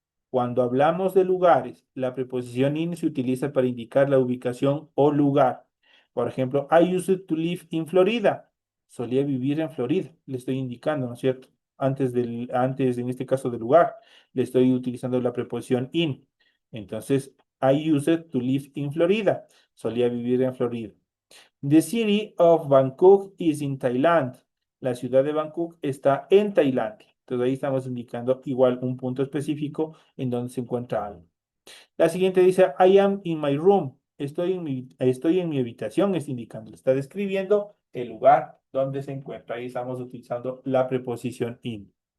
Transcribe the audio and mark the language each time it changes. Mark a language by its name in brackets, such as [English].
[Spanish] Cuando hablamos de lugares, la preposición in se utiliza para indicar la ubicación o lugar. Por ejemplo, [English] I used to live in Florida. [Spanish] Solía vivir en Florida. Le estoy indicando, ¿no es cierto? Antes, en este caso, del lugar, le estoy utilizando la preposición in. Entonces, [English] I used to live in Florida. [Spanish] Solía vivir en Florida. [English] The city of Bangkok is in Thailand. [Spanish] La ciudad de Bangkok está en Tailandia. Entonces ahí estamos indicando igual un punto específico en donde se encuentra algo. La siguiente dice, [English] I am in my room. [Spanish] Estoy en mi habitación, está indicando. Está describiendo el lugar donde se encuentra. Ahí estamos utilizando la preposición in.